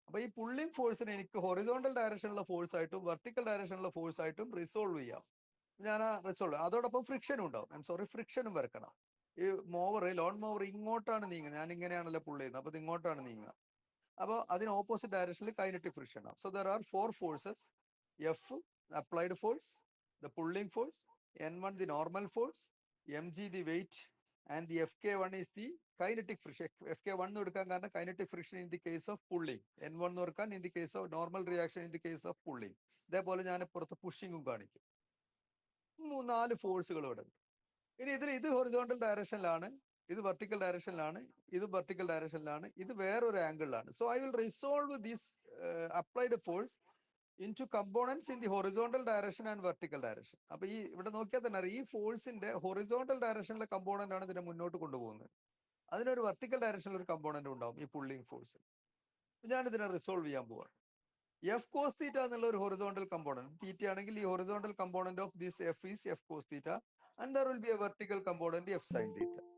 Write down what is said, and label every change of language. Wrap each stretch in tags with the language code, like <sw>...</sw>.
<ml>അപ്പൊ ഈ പുള്ളിങ് ഫോഴ്സിനെ എനിക്ക് ഹൊറിസോണ്ടൽ ഡയറക്ഷനിലുള്ള ഫോഴ്സ് ആയിട്ടും വെർട്ടിക്കൽ ഡയറക്ഷനിലുള്ള ഫോഴ്സ് ആയിട്ടും റിസോൾവ് ചെയ്യാം. ഞാൻ ആ റിസോൾവ്, അതോടൊപ്പം ഫ്രിക്ഷനും ഉണ്ടാവും. ഫ്രിക്ഷനും വരക്കണം. ഈ ലോൺ മോവർ ഇങ്ങോട്ടാണ് നീങ്ങുന്നത്, ഞാൻ ഇങ്ങനെയാണല്ലോ പുള്ളി ചെയ്യുന്നത്, അപ്പൊ ഇത് ഇങ്ങോട്ടാണ് നീങ്ങുക. അപ്പോൾ അതിന് ഓപ്പോസിറ്റ് ഡയറക്ഷനിൽ കൈനറ്റിക് ഫ്രിക്ഷൻ ആണ്.</ml> <en>So there are 4 forces. F applied force, the pulling force, N1 the normal force, mg the weight, and the Fk1 is the kinetic friction.</en> <ml>Fk1 കൊടുക്കാൻ കാരണം</ml> <en>kinetic friction in the case of pulling,</en> <ml>N1 കൊടുക്കാൻ</ml> <en>in the case of normal reaction in the case of pulling.</en> <ml>ഇതേപോലെ ഞാൻ പുറത്ത് പുഷിങ്ങും കാണിക്കും. 4 ഫോഴ്സുകൾ ഇവിടെ ഉണ്ട്. ഇനി ഇത് ഹൊറിസോണ്ടൽ ഡയറക്ഷനിലാണ്, ഇത് വെർട്ടിക്കൽ ഡയറക്ഷനിലാണ്, ഇത് വെർട്ടിക്കൽ ഡയറക്ഷനിലാണ്, ഇത് വേറൊരു ആംഗിളിലാണ്.</ml> <en>So I will resolve this applied force into components in the horizontal direction and vertical direction.</en> <ml>അപ്പൊ ഈ ഇവിടെ നോക്കിയാൽ തന്നെ അറിയാം, ഈ ഫോഴ്സിന്റെ ഹൊറിസോണ്ടൽ ഡയറക്ഷനിലെ കമ്പോണന്റ് ആണ് ഇതിനെ മുന്നോട്ട് കൊണ്ടുപോകുന്നത്. അതിനൊരു വെർട്ടിക്കൽ ഡയറക്ഷനിൽ ഒരു കമ്പോണന്റ് ഉണ്ടാവും ഈ പുള്ളിങ് ഫോഴ്സ്. ഞാൻ ഇതിനെ റിസോൾവ് ചെയ്യാൻ പോവാണ്.</ml> <en>F cos theta എന്നുള്ള ഒരു horizontal component, theta ആണെങ്കിൽ ഈ horizontal component of this F is F cos theta, and there will be a vertical component F sine theta.</en>